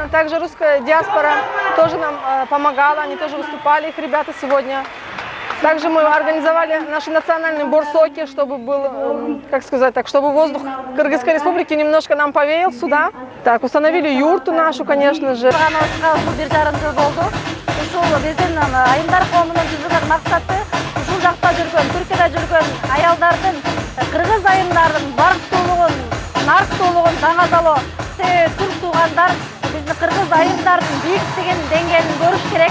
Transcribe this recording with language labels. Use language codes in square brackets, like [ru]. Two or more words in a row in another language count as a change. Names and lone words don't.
[ru] Также русская диаспора тоже нам помогала, они тоже выступали, их ребята сегодня. Также мы организовали наши национальные борсоки, чтобы был, как сказать так, чтобы воздух Кыргызской Республики немножко нам повеял сюда. Так, установили юрту нашу, конечно же. [ky] Айымдар коомунун жүзүгөн максаты ушул жакта жүргөн, Түркияда жүргөн аялдардын, кыргыз айымдардын барктуулугун, нарктуулугун таңазалоо. Түрк туугандар биздин кыргыз айымдардын бийиктигин, деңгээлин көрүш керек.